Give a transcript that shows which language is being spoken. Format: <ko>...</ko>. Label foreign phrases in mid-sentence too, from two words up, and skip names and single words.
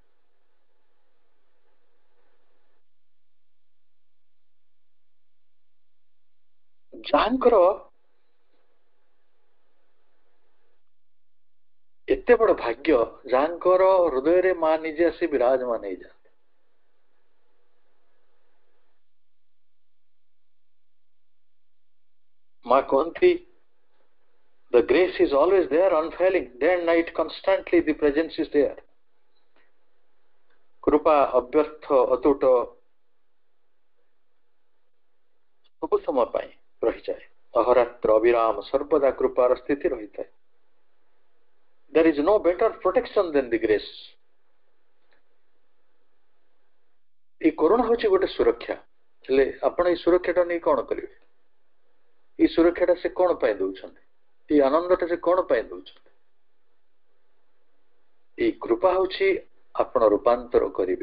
<or>ଯାହାଙ୍କର ଏତେ ବଡ ଭାଗ୍ୟ, ଯାହାଙ୍କର ହୃଦୟରେ ମା ନିଜେ ଆସି ବିରାଜମାନ ହେଇଯାନ୍ତି। ମା କହନ୍ତି,</or> <en>the grace is always there, unfailing, day and night, constantly the presence is there.</en> <or>କୃପା ଅବ୍ୟର୍ଥ ଅତୁଟ ସବୁ ସମୟ ପାଇଁ ରହିଯାଏ। ଅହରାତ୍ର ଅବିରାମ ସର୍ବଦା କୃପାର ସ୍ଥିତି ରହିଥାଏ।</or> <en>There is no better protection than the grace.</en> <or>এই କରୁଣା ହେଉଛି ଗୋଟେ ସୁରକ୍ଷା। ହେଲେ ଆପଣ ଏଇ ସୁରକ୍ଷାଟା ନେଇ କଣ କରିବେ? ଏଇ ସୁରକ୍ଷାଟା ସେ କଣ ପାଇଁ ଦଉଛନ୍ତି? ଏଇ ଆନନ୍ଦଟା ସେ କଣ ପାଇଁ ଦଉଛନ୍ତି? ଏଇ କୃପା ହେଉଛି ଆପଣ ରୂପାନ୍ତର କରିବେ।</or>